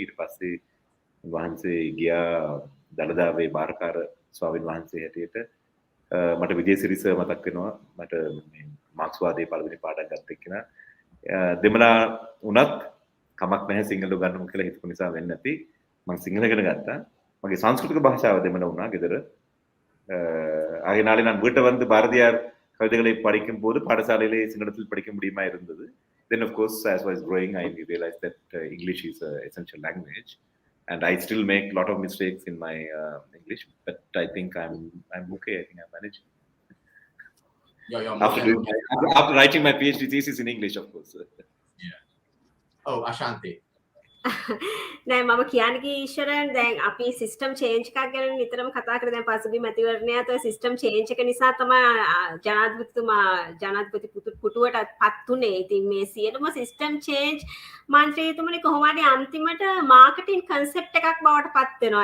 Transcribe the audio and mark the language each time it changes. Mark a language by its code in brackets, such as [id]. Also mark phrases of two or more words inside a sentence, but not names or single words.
[si] ඊට පස්සේ වහන්සේ ගියා දළදාවේ බාරකාර ස්වාමීන් වහන්සේ හැටියට මට විජේසිරි සර් මතක් වෙනවා මට මේ මාක්ස්වාදයේ පළවෙනි පාඩම් ගත්ත එක්කෙනා දෙමළා උනත් කමක් නැහැ සිංහල උගන්වමු කියලා හිතපු නිසා වෙන්නේ නැති මම සිංහල ඉගෙන ගත්තා මගේ සංස්කෘතික භාෂාව දෙමළ වුණා ගෙදර [ta] ஆகையினாலே நான் வீட்டை வந்து பாரதியார் கவிதைகளை படிக்கும் போது பாடசாலையிலே சிங்களத்தில் படிக்க முடியுமா இருந்தது. [en] Then of course as I was growing I realized that English is an essential language and I still make a lot of mistakes in my English but I think I'm okay. I think I'm managing. You're after writing my PhD thesis in English, of course. Yeah. Oh, Ashanti. [si] නෑ මම කියන්නේ ඊශ්වරයන් දැන් අපි [en] system change [si] එකක් ගැන නිතරම කතා කරා දැන් පසුගිය මැතිවරණයත් ඔය [en] system change [si] එක නිසා තමයි ජනාධිපති පුටුවට පත් උනේ. ඉතින් මේ සියලුම [en] system change [si] මන්ත්‍රීතුමනි කොහොම හරි අන්තිමට [en] marketing concept [si] එකක් බවට පත් වෙනවා.